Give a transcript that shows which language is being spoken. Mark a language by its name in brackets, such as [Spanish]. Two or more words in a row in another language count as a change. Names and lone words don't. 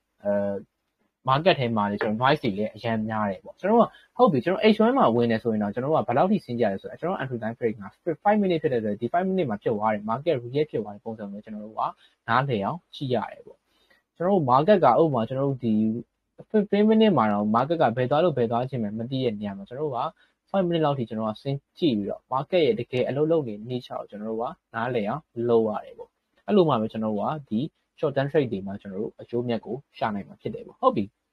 [Burmese] market ထဲမှာလည်းကျွန်တော် noise တွေလည်းအရင်များတယ်ပေါ့ကျွန်တော်ကဟုတ်ပြီကျွန်တော် H1 မှာဝင်နေဆိုရင်တော့ကျွန်တော်ကဘယ်လောက်ထိစဉ်းကြရဲဆိုတော့ကျွန်တော် [English] entry time frame [Burmese] က5 minute ဖြစ်တဲ့အတွက်ဒီ5 minute မှာဖြစ်သွားတယ် [English] market react [Burmese] ဖြစ်သွားတဲ့ပုံစံမျိုးကျွန်တော်တို့ကနားလည်အောင်ကြည့်ရတယ်ပေါ့ကျွန်တော်တို့ market ကဥပမာကျွန်တော်တို့ဒီ15 minute မှာတော့ market ကဘယ်သွားလို့ဘယ်သွားခြင်းပဲမသိတဲ့နေရာမှာကျွန်တော်တို့က5 minute လောက်ထိကျွန်တော်ကစဉ်းကြည့်ပြီးတော့ market ရဲ့တကယ်အလုပ်လုပ်နေနေချောက်ကျွန်တော်တို့ကနားလည်အောင်လုပ်ရတယ်ပေါ့အဲ့လိုမှပဲကျွန်တော်တို့ကဒီ [English] short term trade [Burmese] တွေမှာကျွန်တော်တို့အကျိုးမြတ်ကိုရှာနိုင်မှာဖြစ်တယ်ပေါ့ဟုတ်ပြီ